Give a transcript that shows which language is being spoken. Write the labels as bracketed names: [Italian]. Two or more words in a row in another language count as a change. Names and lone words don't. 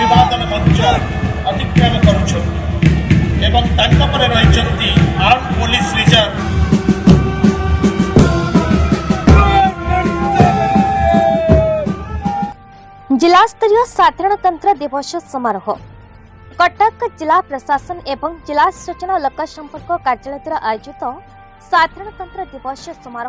[Odia] ଅଭିବାଦନ ମଞ୍ଚ ଅତିକ୍ରମ କରୁଛନ୍ତି ଏବଂ ତାଙ୍କ ପରେ ରହିଛନ୍ତି ଆର୍ମ ପୋଲିସ ରିଜର୍ଭ। ଜିଲ୍ଲା ସ୍ତରୀୟ ସାଧାରଣତନ୍ତ୍ର ଦିବସ ସମାରୋହ କଟକ ଜିଲ୍ଲା ପ୍ରଶାସନ ଏବଂ ଜିଲ୍ଲା ସୂଚନା ଲୋକ ସମ୍ପର୍କ କାର୍ଯ୍ୟାଳୟ ଦ୍ୱାରା ଆୟୋଜିତ ସାଧାରଣତନ୍ତ୍ର ଦିବସ ସମାରୋହ